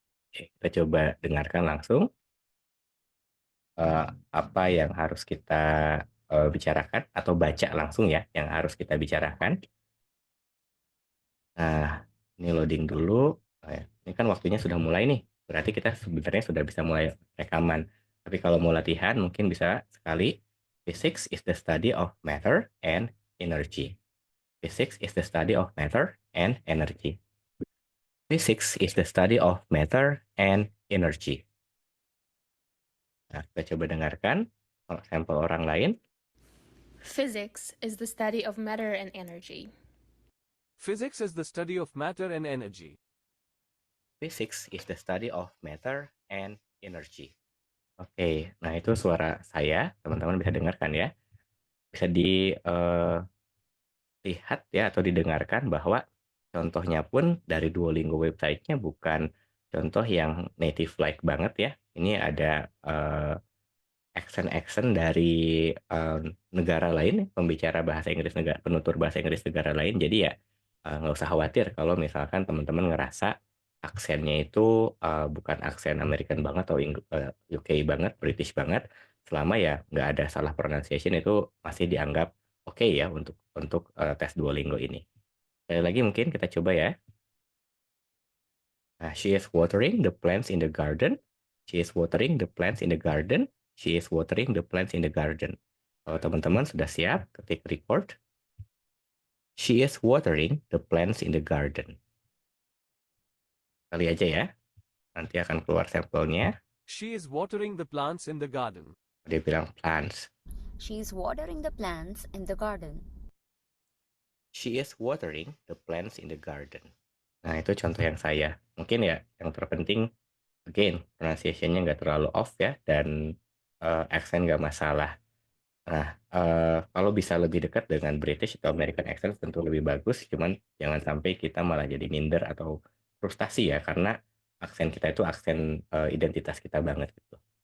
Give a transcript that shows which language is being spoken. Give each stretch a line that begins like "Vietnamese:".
Indonesian: Oke, kita coba dengarkan langsung apa yang harus kita bicarakan atau baca langsung ya yang harus kita bicarakan. Nah, ini loading dulu. Ini kan waktunya sudah mulai nih. Berarti kita sebenarnya sudah bisa mulai rekaman. Tapi kalau mau latihan, mungkin bisa sekali.
English: Physics is the study of matter and energy. Physics is the study of matter and energy. Physics is the study of matter and energy.
Indonesian: Nah, kita coba dengarkan sampel orang lain.
English: Physics is the study of matter and energy. Physics is the study of matter and energy. Physics is the study of matter and energy.
Indonesian: Oke, nah itu suara saya, teman-teman bisa dengarkan ya. Bisa dilihat ya atau didengarkan bahwa contohnya pun dari Duolingo website-nya bukan contoh yang native like banget ya. Ini ada accent-accent dari negara lain, pembicara bahasa Inggris negara, penutur bahasa Inggris negara lain. Jadi ya nggak usah khawatir kalau misalkan teman-teman ngerasa aksennya itu bukan aksen American banget atau UK banget, British banget. Selama ya nggak ada salah pronunciation itu masih dianggap oke ya untuk tes Duolingo ini. Sekali lagi mungkin kita coba ya.
English: Nah, she is watering the plants in the garden. She is watering the plants in the garden. She is watering the plants in the garden.
Indonesian: Kalau teman-teman sudah siap, ketik record.
English: She is watering the plants in the garden.
Indonesian: Kali aja ya, nanti akan keluar sampelnya.
English: She is watering the plants in the garden.
Indonesian: Dia bilang plants.
English: She is watering the plants in the garden. She is watering the plants in the garden.
Indonesian: Nah, itu contoh yang saya. Mungkin ya, yang terpenting, again, pronunciation-nya nggak terlalu off ya, dan accent nggak masalah. Nah, kalau bisa lebih dekat dengan British atau American accent tentu lebih bagus, cuman jangan sampai kita malah jadi minder atau frustasi ya, karena aksen kita itu aksen identitas kita banget gitu.